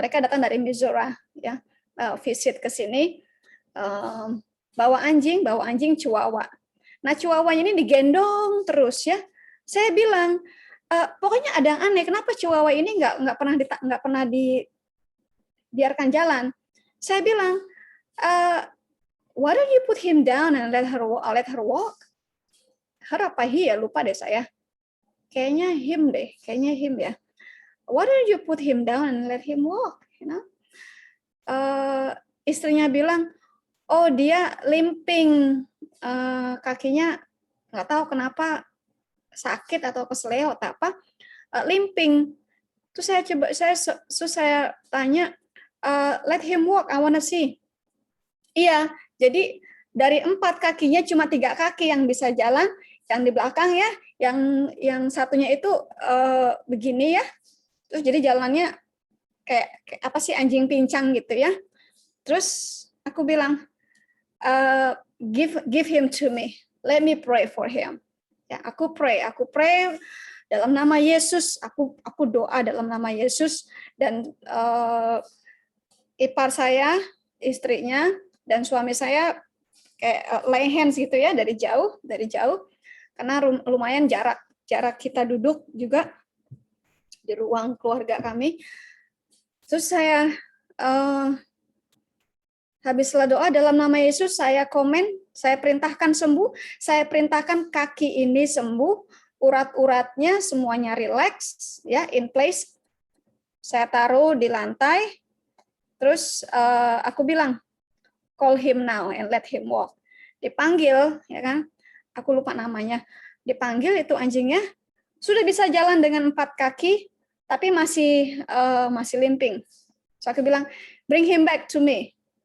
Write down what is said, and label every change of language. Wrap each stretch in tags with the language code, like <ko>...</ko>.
<id>Mereka datang dari Missouri ya, visit ke sini, bawa anjing Chihuahua. Nah, Chihuahuanya ini digendong terus ya. Saya bilang, pokoknya ada yang aneh. Kenapa Chihuahua ini nggak pernah dibiarkan jalan? Saya bilang,</id> <en>why don't you put him down and let her walk? Her apa he ya?</en> <id>Lupa deh saya. Kayaknya</id> <en>him ya. Why don't you put him down and let him walk? You know?</en> <id>Istrinya bilang, oh dia limping, kakinya nggak tahu kenapa sakit atau kesleo atau apa, limping. Terus saya tanya,</id> <en>let him walk, I wanna see.</en> <id>Iya, jadi dari 4 kakinya cuma 3 kaki yang bisa jalan, yang di belakang ya, yang satunya itu begini ya, terus jadi jalannya kayak apa sih, anjing pincang gitu ya. Terus aku bilang,</id> <en>give him to me, let me pray for him.</en> <id>Ya, aku pray dalam nama Yesus, aku doa dalam nama Yesus, dan ipar saya, istrinya dan suami saya kayak</id> <en>lay hands</en> <id>gitu ya, dari jauh karena lumayan jarak kita duduk juga di ruang keluarga kami. Terus saya habis setelah doa dalam nama Yesus, saya perintahkan sembuh, saya perintahkan kaki ini sembuh, urat-uratnya semuanya relax ya,</id> <en>in place.</en> <id>Saya taruh di lantai. Terus aku bilang,</id> <en>call him now and let him walk.</en> <id>Dipanggil, ya kan? Aku lupa namanya. Dipanggil, itu anjingnya sudah bisa jalan dengan 4 kaki, tapi masih limping.</id> <en>So</en> <id>aku bilang,</id> <en>bring him back to me.</en>